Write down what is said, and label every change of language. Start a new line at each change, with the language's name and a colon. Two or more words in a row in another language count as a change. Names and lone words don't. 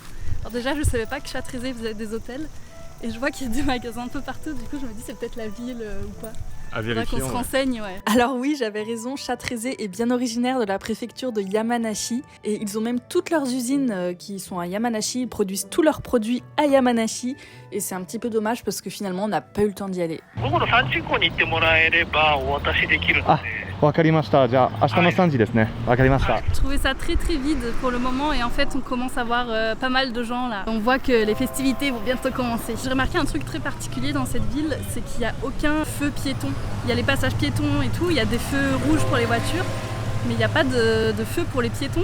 French: Alors déjà, je savais pas que Chatreizé faisait des hôtels, et je vois qu'il y a des magasins un peu partout, du coup je me dis c'est peut-être la ville ou pas. À vérifier. Qu'on se renseigne, ouais. Alors oui, j'avais raison, Chatreizé est bien originaire de la préfecture de Yamanashi et ils ont même toutes leurs usines qui sont à Yamanashi, ils produisent tous leurs produits à Yamanashi et c'est un petit peu dommage parce que finalement on n'a pas eu le temps d'y aller.
Japanese: Ah, わかりました。じゃあ明日の3時ですね。わかりました。
French: Je trouvais ça très très vide pour le moment et en fait on commence à voir pas mal de gens là. On voit que les festivités vont bientôt commencer. J'ai remarqué un truc très particulier dans cette ville, c'est qu'il n'y a aucun feu piéton. Il y a les passages piétons et tout, il y a des feux rouges pour les voitures, mais il n'y a pas de feu pour les piétons.